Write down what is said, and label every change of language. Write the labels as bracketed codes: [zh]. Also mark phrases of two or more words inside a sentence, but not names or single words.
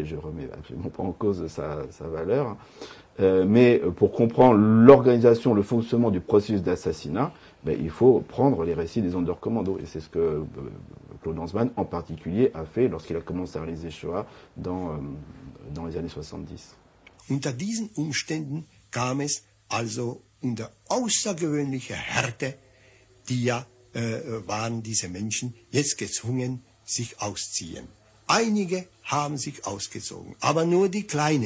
[fr] Je ne remets absolument pas en cause sa valeur. Mais pour comprendre l'organisation, le fonctionnement du processus d'assassinat, il faut prendre les récits des Sonderkommando. Et c'est ce que Claude Lanzmann, en particulier, a fait lorsqu'il a commencé à réaliser Shoah dans les années 70. [de] Unter diesen Umständen kam es also unter außergewöhnlicher Härte, die waren diese Menschen jetzt gezwungen, sich ausziehen. Einige haben sich ausgezogen, aber nur die kleine.